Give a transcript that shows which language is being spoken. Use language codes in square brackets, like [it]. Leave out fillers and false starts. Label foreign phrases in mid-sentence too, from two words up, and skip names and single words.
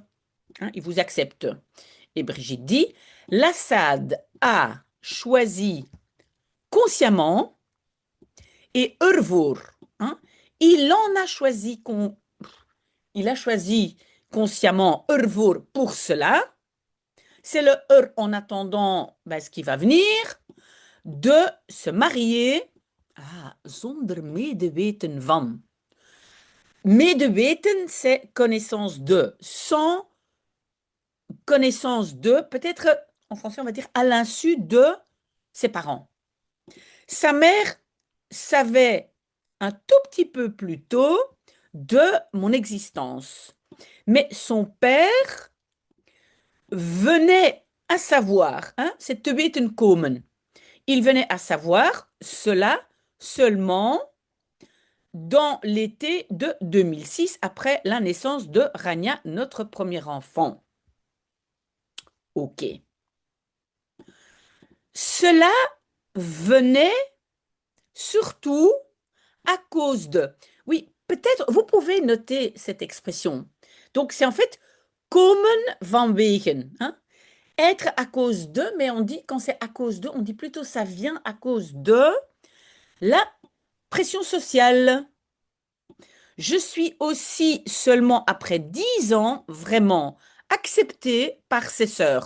[fr] Hein, ils vous acceptent. Et Brigitte dit, Lassad a choisi consciemment et ervoor. Hein, il a choisi consciemment ervoor pour cela. C'est le en attendant ce qui va venir, de se marier [nl] zonder medeweten van. [fr] Medeweten, c'est connaissance de. Sans connaissance de, peut-être en français on va dire à l'insu de ses parents. Sa mère savait un tout petit peu plus tôt de mon existence. Mais son père venait à savoir, hein, c'est [nl] te weten komen. [fr] Il venait à savoir cela seulement dans l'été de 2006, après la naissance de Rania, notre premier enfant. Ok. Cela venait surtout à cause de. Oui, peut-être, vous pouvez noter cette expression. Donc, c'est en fait [nl] komen vanwege. [fr] Hein? Être à cause de, mais on dit, quand c'est à cause de, on dit plutôt ça vient à cause de la pression sociale. Je suis aussi seulement après 10 ans vraiment acceptée par ses sœurs.